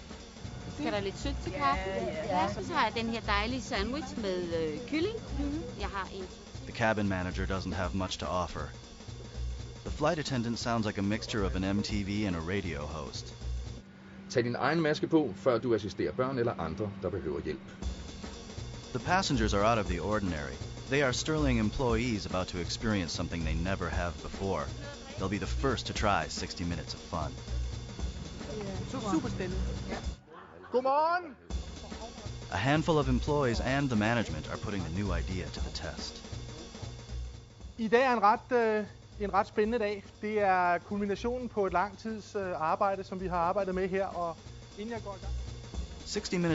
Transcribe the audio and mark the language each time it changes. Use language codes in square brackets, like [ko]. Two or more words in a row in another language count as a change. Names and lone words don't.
[da] Skal der lidt sødt til kaffen? Ja, så har jeg den her dejlige sandwich med kylling. Jeg har en. [en] The cabin manager doesn't have much to offer. The flight attendant sounds like a mixture of an MTV and a radio host. [da] Tag din egen maske på, før du assisterer børn eller andre, der behøver hjælp. [en] The passengers are out of the ordinary. They are Sterling employees about to experience something they never have before. They'll be the first to try 60 Minutes of Fun. [da] Super spændende. Ja. Godmorgen! [en] A handful of employees and the management are putting the new idea to the test. [da] I dag er en ret spændende dag. Det er kulminationen på et lang tids arbejde, som vi har arbejdet med her. Og inden jeg går i gang... 60 Minutes